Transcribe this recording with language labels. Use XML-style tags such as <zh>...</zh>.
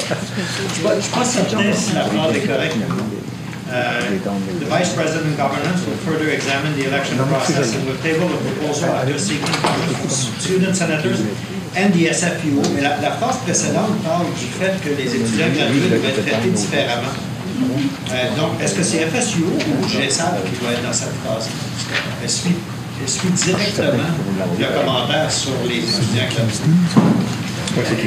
<fr>Je pense que si la phrase est correcte.</fr> <en>The Vice President of Governance will further examine the election process and will table the proposal after seeking student senators and the SFUO.</en> <fr>Mais la phrase précédente parle du fait que les étudiants gradués doivent être traités différemment. Donc, est-ce que c'est FSUO ou GSAB qui doit être dans cette phrase? Elle suit directement le commentaire sur les étudiants gradués.</fr>